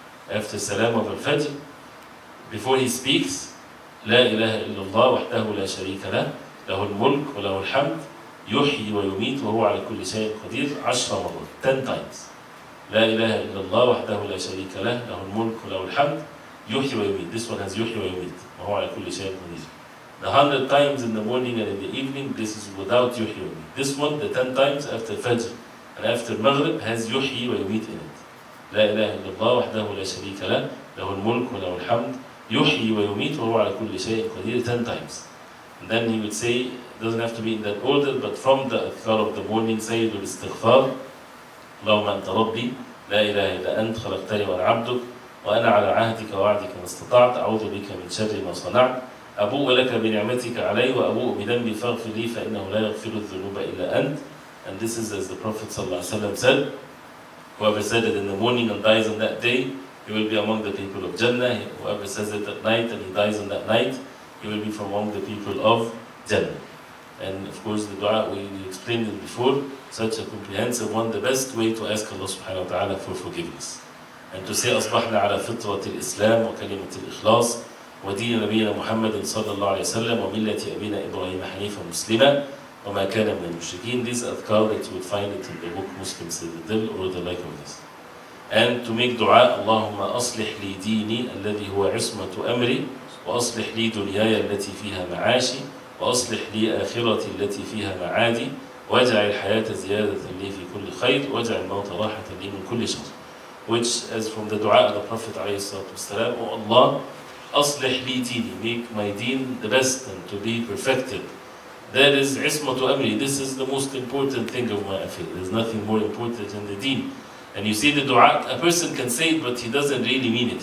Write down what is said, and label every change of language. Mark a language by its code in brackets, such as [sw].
[en] After salam of al-Fajr, before he speaks, [ar] لا إله إلا الله وحده لا شريك له له الملك وله الحمد يحيي ويميت وهو على كل شيء قدير 10 مرات [en] 10 times. [ar] لا إله إلا الله وحده لا شريك له له الملك وله الحمد يحيي ويميت. [en] This one has [ar] يحيي ويميت وهو على كل شيء قدير. [en] The 100 times in the morning and in the evening, this is without yuhyi wa yumit. This one, the 10 times after Fajr and after Maghrib, has yuhyi wa yumit in it. [ar] لا إله إلا الله وحده لا شريك له له الملك وله الحمد يحيي ويميت وهو على كل شيء قدير [en] 10 times. And then he would say, it doesn't have to be in that order, but from the adhkar of the morning, [ar] سيد الاستغفار اللهم أنت ربي لا إله إلا أنت خلقتني وأنا عبدك وأنا على عهدك ووعدك ما استطعت أعوذ بك من شر ما صنعت أبوء لك بنعمتك علي وأبوء بذنبي فاغفر لي فإنه لا يغفر الذنوب إلا أنت. [en] And this is as the Prophet ﷺ said, whoever said it in the morning and dies on that day, he will be among the people of Jannah. Whoever says it at night and he dies on that night, he will be from among the people of Jannah. And of course the dua, we explained it before, such a comprehensive one, the best way to ask Allah subhanahu wa ta'ala for forgiveness. And to say [ar] أصبحنا على فطرة الإسلام وكلمة الإخلاص ودين نبينا محمد صلى الله عليه وسلم وملة أبينا إبراهيم حنيفا مسلما وما كان من المشركين. [en] These adhkar that you will find it in the book Muslim Citadel or the like of this. And to make dua, [ar] اللهم أصلح لي ديني الذي هو عصمة أمري وأصلح لي دنياي التي فيها معاشي وأصلح لي آخرتي التي فيها معادي واجعل الحياة زيادة لي في كل خير واجعل الموت راحة لي من كل شر. [en] Which, as from the dua of the Prophet ﷺ, O Allah, [ar] أصلح لي ديني, [en] make my deen the best and to be perfected. That is [ar] عصمة أمري. [en] This is the most important thing of my affair. There's nothing more important in the deen. And you see the dua, a person can say it, but he doesn't really mean it.